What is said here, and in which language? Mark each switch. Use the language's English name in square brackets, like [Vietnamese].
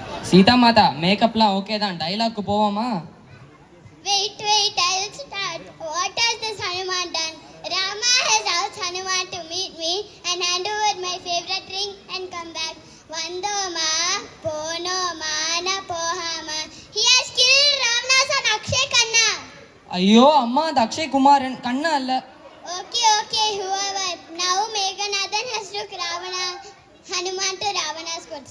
[Tamil] சீதா மாதா மேக்கப்லாம் ஓகே தான், டைலாக்கு போவோமா? [English] Wait, I will start. What has this Hanuman done? Rama has asked Hanuman to meet me and hand over my favorite ring and come back. [Tamil] Vandoma, Ponoma, Napohama. [English] He has killed Ravana's son Akshay Khanna. [Tamil] ஐயோ அம்மா, அது அக்ஷய் குமாரன், கண்ணா இல்ல. [English] Okay, whoever. Now Meghanathan has took Hanuman to Ravana's court.